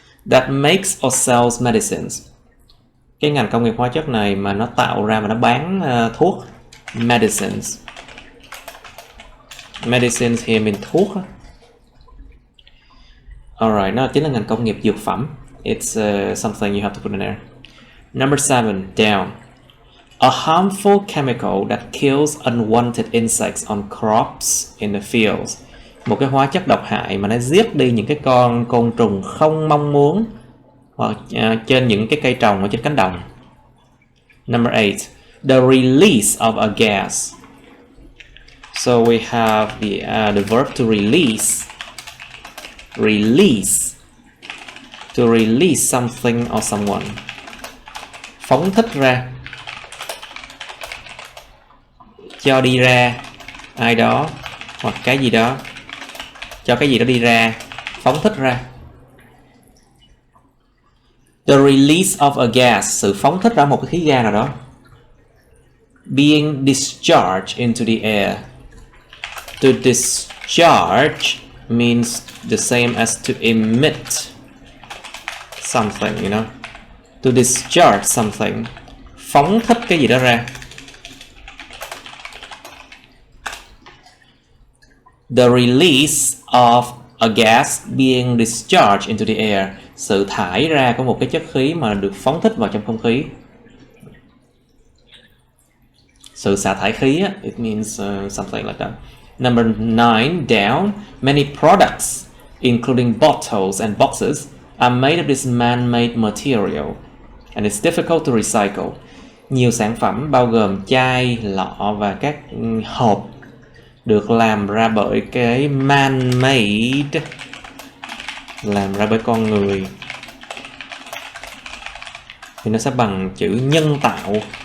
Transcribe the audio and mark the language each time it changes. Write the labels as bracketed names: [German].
[English] That makes or sells medicines. [Vietnamese] Cái ngành công nghiệp hóa chất này mà nó tạo ra và nó bán thuốc. Medicines. [English] Medicines here mean [Vietnamese] thuốc. [English] Alright, [Vietnamese] nó chính là ngành công nghiệp dược phẩm. [English] It's something you have to put in there. Number 7, down. A harmful chemical that kills unwanted insects on crops in the fields. [Vietnamese] Một cái hóa chất độc hại mà nó giết đi những cái con côn trùng không mong muốn hoặc trên những cái cây trồng ở trên cánh đồng. [English] Number 8. The release of a gas. So we have the verb to release. Release. To release something or someone. [Vietnamese] Phóng thích ra. Cho đi ra ai đó hoặc cái gì đó. Cho cái gì đó đi ra. Phóng thích ra. [English] The release of a gas. [Vietnamese] Sự phóng thích ra một cái khí ga nào đó. [English] Being discharged into the air. To discharge means the same as to emit something, you know. To discharge something. [Vietnamese] Phóng thích cái gì đó ra. [English] The release of a gas being discharged into the air. [Vietnamese] Sự thải ra của một cái chất khí mà được phóng thích vào trong không khí. Sự xả thải khí, [English] it means something like that. Number 9, down. Many products, including bottles and boxes, are made of this man-made material, and it's difficult to recycle. [Vietnamese] Nhiều sản phẩm bao gồm chai, lọ và các hộp được làm ra bởi cái man-made, làm ra bởi con người, thì nó sẽ bằng chữ nhân tạo.